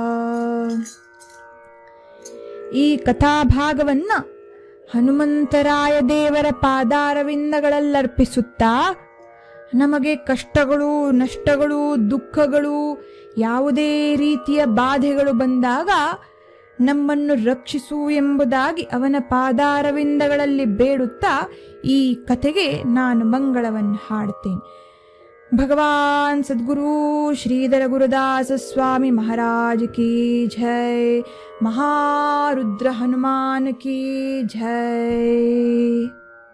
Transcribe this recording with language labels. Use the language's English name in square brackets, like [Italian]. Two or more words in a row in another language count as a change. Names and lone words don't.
[Kannada] ಈ ಕಥಾಭಾಗವನ್ನ ಹನುಮಂತರಾಯ ದೇವರ ಪಾದಾರವಿಂದಗಳಲ್ಲರ್ಪಿಸುತ್ತಾ ನಮಗೆ ಕಷ್ಟಗಳು, ನಷ್ಟಗಳು, ದುಃಖಗಳು, ಯಾವುದೇ ರೀತಿಯ ಬಾಧೆಗಳು ಬಂದಾಗ ನಮ್ಮನ್ನು ರಕ್ಷಿಸು ಎಂಬುದಾಗಿ ಅವನ ಪಾದಾರವಿಂದಗಳಲ್ಲಿ ಬೇಡುತ್ತಾ ಈ ಕಥೆಗೆ ನಾನು ಮಂಗಳವನ್ನು ಹಾಡುತ್ತೇನೆ. [Hindi] भगवान सद्गुरु श्रीधर गुरुदास स्वामी महाराज की जय. महारुद्र हनुमान की जय.